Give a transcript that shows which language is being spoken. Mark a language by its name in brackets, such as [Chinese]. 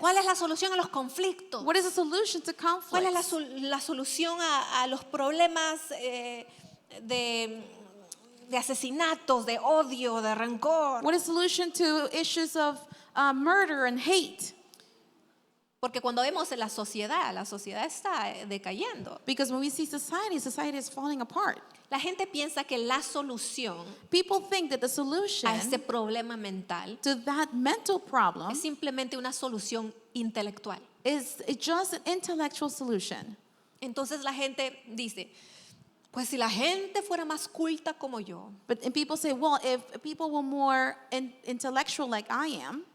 [Spanish] ¿Cuál es la solución a los conflictos? [English] What is the solution to [Spanish] ¿Cuál es [English] conflict? [Spanish] la solución a los problemas de asesinatos, de odio, de rencor? [English] What is the solution to issues of murder and hate? [Spanish] Porque cuando vemos en la sociedad está decayendo. [English] Because when we see society is falling apart. [Spanish] La gente piensa que la solución [English] People think that the solution [Spanish] a este problema mental [English] to that mental problem [Spanish] es simplemente una solución intelectual. [English] is just an intellectual solution. [Spanish] Entonces la gente dice, pues si la gente fuera más culta como yo, [English] And people say, well, if people were more intellectual like I am,